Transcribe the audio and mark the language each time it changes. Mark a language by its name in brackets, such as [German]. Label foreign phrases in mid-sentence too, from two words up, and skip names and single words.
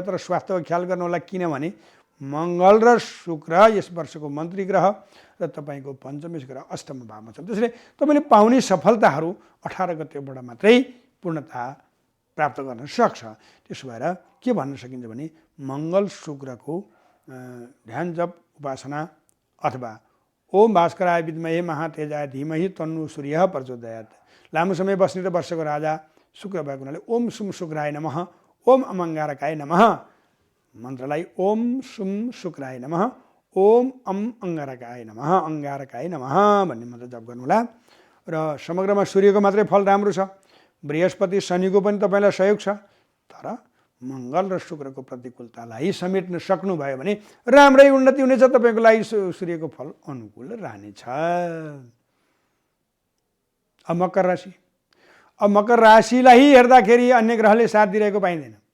[Nepali] तर स्वास्थ्यको ख्याल गर्नु होला, किनभने मङ्गल र शुक्र यस वर्षको मन्त्री ग्रह र तपाईँको पञ्चमेश ग्रह अष्टम भावमा छन्। त्यसैले तपाईँले पाउने सफलताहरू 18 गतेबाट मात्रै पूर्णता प्राप्त गर्न सक्छ। त्यसो भएर के भन्न सकिन्छ भने मङ्गल शुक्रको ध्यान जप उपासना अथवा [Sanskrit] ओम भास्कराय विद्महे महातेजाय धीमहि तन्नु सूर्यः प्रचोदयात्, [Nepali] लामो समय बस्ने र वर्षको राजा शुक्र भएको हुनाले [Sanskrit] ओम सुम शुक्राय नमः, ओम अमङ्गारकाय नमः [Nepali] मन्त्रलाई [Sanskrit] ओम सुम शुक्राय नमः, ओम अङ्गारकाय नमः [Nepali] भन्ने मन्त्र जप गर्नुहोला। र समग्रमा सूर्यको मात्रै फल राम्रो छ, बृहस्पति शनिको पनि तपाईँलाई सहयोग छ, तर मङ्गल र शुक्रको प्रतिकूलतालाई समेट्न सक्नुभयो भने राम्रै उन्नति हुनेछ, तपाईँको लागि सूर्यको फल अनुकूल रहनेछ। अब मकर राशि, अब मकर राशिलाई हेर्दाखेरि अन्य ग्रहले साथ दिइरहेको पाइँदैन।